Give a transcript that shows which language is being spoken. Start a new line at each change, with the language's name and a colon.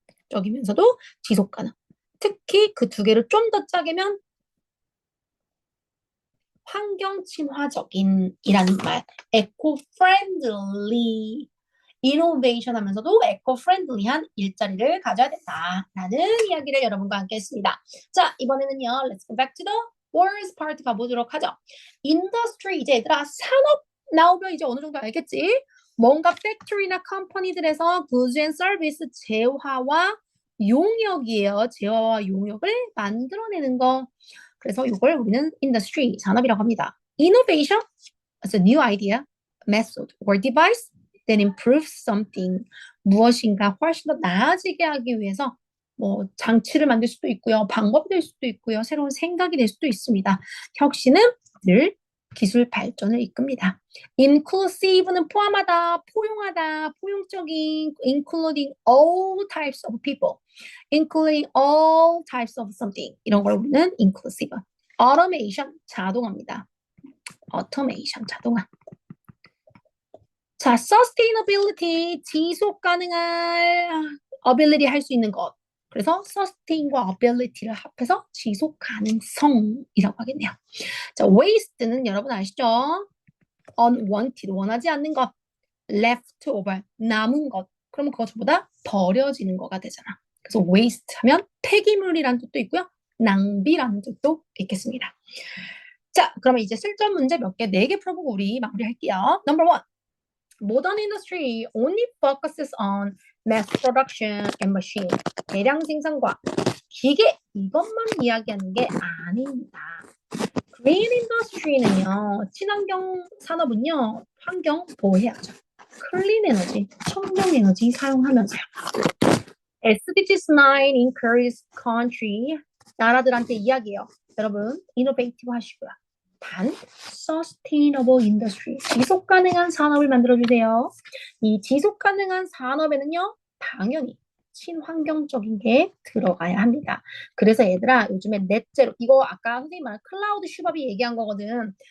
Korean: 적이면서도 지속 가능. 특히 그 두 개를 좀 더 짜게면 환경 친화적인 이라는 말.
English: eco-friendly.
Korean: 이노베이션 하면서도 에코-프렌들리한 일자리를 가져야 된다라는 이야기를 여러분과 함께 했습니다. 자, 이번에는요.
English: Let's go back to the words part
Korean: 가보도록 하죠. Industry, 이제 얘들아 산업 나오면 이제 어느 정도 알겠지? 뭔가 팩토리나 컴퍼니들에서
English: goods and service
Korean: 재화와 용역이에요. 재화와 용역을 만들어내는 거. 그래서 이걸 우리는 industry, 산업이라고 합니다.
English: Innovation, is a new idea, method, or device that improves something.
Korean: 무엇인가 훨씬 더 나아지게 하기 위해서 뭐 장치를 만들 수도 있고요. 방법이 될 수도 있고요. 새로운 생각이 될 수도 있습니다. 혁신은 늘 기술 발전을 이끕니다.
English: inclusive는
Korean: 포함하다, 포용하다, 포용적인,
English: including all types of people, including all types of something
Korean: 이런 걸 우리는
English: inclusive.
Korean: automation 자동화입니다. automation 자동화. 자, sustainability 지속 가능한 ability 할 수 있는 것. 그래서 sustain과 ability를 합해서 지속 가능성이라고 하겠네요. 자, waste는 여러분 아시죠? unwanted, 원하지 않는 것. leftover, 남은 것. 그러면 그거 전부 다 버려지는 거가 되잖아. 그래서 waste 하면 폐기물이라는 뜻도 있고요. 낭비라는 뜻도 있겠습니다. 자, 그러면 이제 실전 문제 몇 개, 4개 풀어보고 우리 마무리할게요.
English: Number 1. Modern industry only focuses on mass production and machine.
Korean: 대량 생산과 기계 이것만 이야기하는 게 아닙니다. Green industry는요, 친환경 산업은요, 환경 보호해야죠. 클린 에너지, 청정 에너지 사용하면서요.
English: SDG9 encourages country,
Korean: 나라들한테 이야기해요. 여러분, 이노베이티브 하시고요. 단,
English: sustainable industry,
Korean: 지속 가능한 산업을 만들어주세요. 이 지속 가능한 산업에는요, 당연히 친환경적인 게 들어가야 합니다. 그래서 얘들아, 요즘에 넷제로, 이거 아까 선생님 말한 클라우드 슈밥이 얘기한 거거든.